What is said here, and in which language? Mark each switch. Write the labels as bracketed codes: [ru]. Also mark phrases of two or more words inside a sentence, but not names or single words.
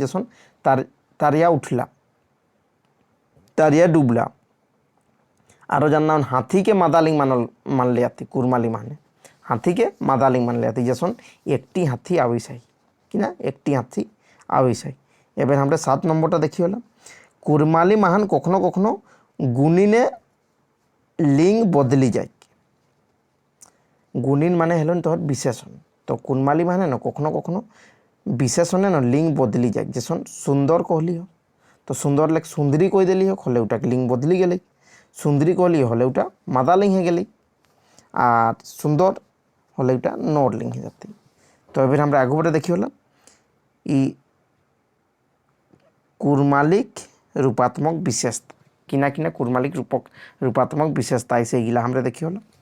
[kyw] जैसन तारिया उठला, तारिया डूबला। आरो जानना हाथी के मादालिंग मान ले आती, कुरमाली माने हाथी के मादालिंग मान ले आती। जैसन एकटी हाथी आविसाई किना एकटी हाथी आविसाई। एबार हमरा 7 नम्बरटा देखी हला, कुरमाली महान कखनो कखनो गुनिने लिंग बदली जाए। गुनिन माने हेलन तोहर विशेषण, तो कुरमाली माने न कखनो कखनो विशेषणे न लिंग बदली जाए। जैसन सुंदर कहली हो तो सुंदर लेक सुंदरी कह दिली हो, हले उटा लिंग बदली गले। सुंदरी कहली हले उटा मादालिंग हो गली, और सुंदर हले उटा नॉडलिंग हो जाती। तो एबार हमरा आगु बटे देखी हला इ कुरमालिक रूपात्मक विशेषता किना किना कुरमालिक रूपात्मक विशेषता ऐसे गिला हमरा देखी हला।